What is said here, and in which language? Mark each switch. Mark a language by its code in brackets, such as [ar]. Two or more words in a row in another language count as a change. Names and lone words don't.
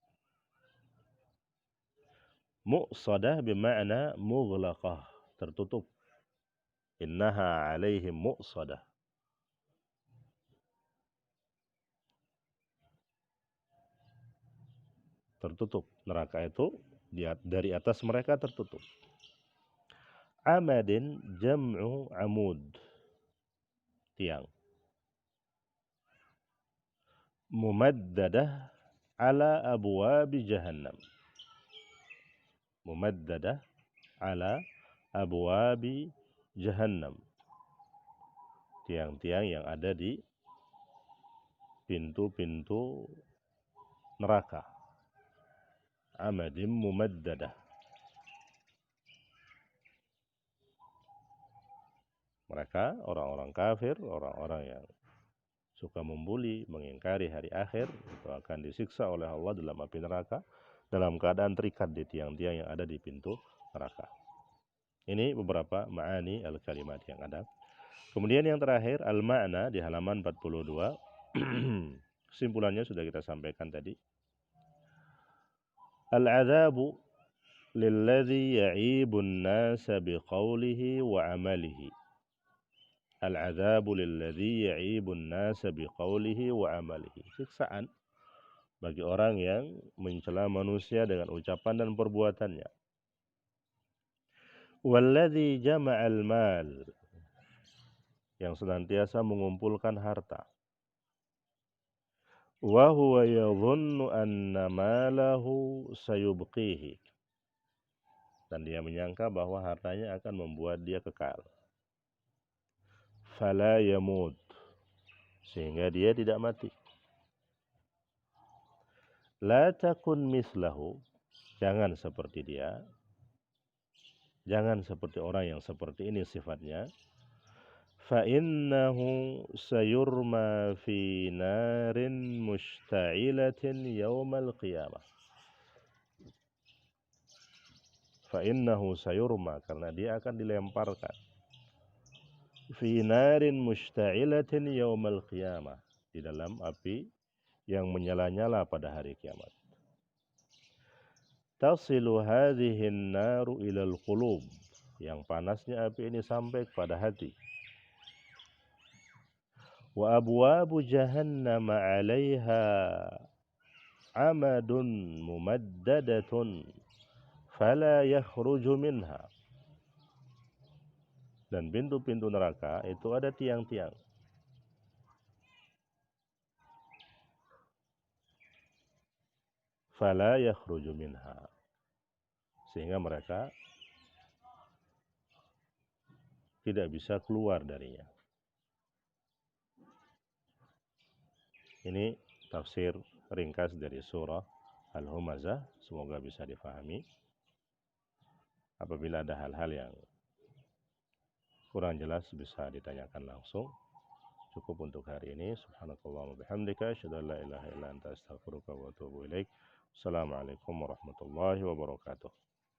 [id] Muqsadah bermakna mughlaqah, tertutup. [ar] إنها عليهم مؤصدة. [id] Tertutup. Neraka itu dari atas mereka tertutup. [ar] عمد جمع عمود. [id] Tiang. [ar] ممددة على أبواب جهنم. ممددة على أبواب جهنم. [id] Tiang-tiang yang ada di pintu-pintu neraka. [ar] عمد ممددة. [id] Mereka orang-orang kafir, orang-orang yang suka membuli, mengingkari hari akhir, itu akan disiksa oleh Allah dalam api neraka dalam keadaan terikat di tiang-tiang yang ada di pintu neraka. Ini beberapa [ar] معاني الكلمات [id] yang ada. Kemudian yang terakhir al-ma'na di halaman 42. Kesimpulannya sudah kita sampaikan tadi. [ar] العذاب للذي يعيب الناس بقوله وعمله. العذاب للذي يعيب الناس بقوله وعمله. [id] Siksaan bagi orang yang mencela manusia dengan ucapan dan perbuatannya. [ar] والذي جمع المال, [id] yang senantiasa mengumpulkan harta. [ar] وهو يظن أن ماله سيبقيه, [id] dan dia menyangka bahwa hartanya akan membuat dia kekal. [ar] فلا يموت, [id] sehingga dia tidak mati. [ar] لا تكن مثله, [id] jangan seperti dia. Jangan seperti orang yang seperti ini sifatnya. [ar] فإنه سيرمى في نار مشتعلة يوم القيامة. فإنه سيرمى, [id] karena dia akan dilemparkan. [ar] في نار مشتعلة يوم القيامة, [id] di dalam api yang menyala-nyala pada hari kiamat. [ar] تصل هذه النار إلى القلوب, [id] yang panasnya api ini sampai kepada hati. [ar] وأبواب جهنم عليها عمد ممددة فلا يخرج منها. [id] Dan pintu-pintu neraka itu ada tiang-tiang. [ar] فلا يخرج منها, [id] sehingga mereka tidak bisa keluar darinya. Ini tafsir ringkas dari surah Al-Humazah. Semoga bisa difahami. Apabila ada hal-hal yang kurang jelas bisa ditanyakan langsung. Cukup untuk hari ini. [ar] سبحانك اللهم وبحمدك أشهد أن لا إله إلا أنت أستغفرك وأتوب إليك. السلام عليكم ورحمة الله وبركاته.